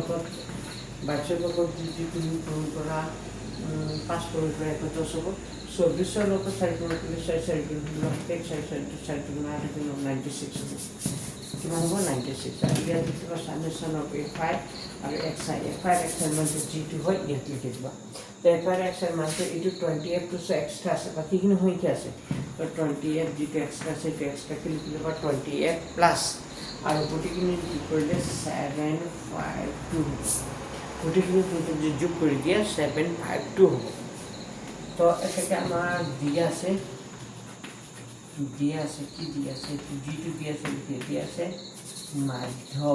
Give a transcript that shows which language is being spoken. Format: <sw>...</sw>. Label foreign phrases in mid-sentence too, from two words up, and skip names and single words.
<as>লগত যদি তুমি পূৰণ কৰা 5 পূৰণ কৰা 10 হ'ব 24 লগত 4 গুণ কৰিলে 4 গুণ 1 4 গুণ 8 গুণ 96 হ'ব কিমান হ'ব 96 আৰু ইয়াত লিখিবা</as> <en>summation of</en> <as>f5 আৰু xi f5 xi মানে যিটো হয় ইয়াত লিখি দিবা তো f5 xi মানে এইটো 28</as> <en>plus extra</en> <as>আছে বাকিখিনি হৈ কি আছে তো 28 যিটো এক্সট্ৰা আছে সেইটো এক্সট্ৰাকে লিখি দিবা 28 প্লাছ আৰু গোটেইখিনি কৰিলে 752 গোটেইখিনি যোগ কৰি দিয়া 752 হ'ব তো এটাকে আমাৰ দিয়া আছে কি দিয়া আছে যিটো দিয়া আছে দিয়া আছে মাধ্য</as>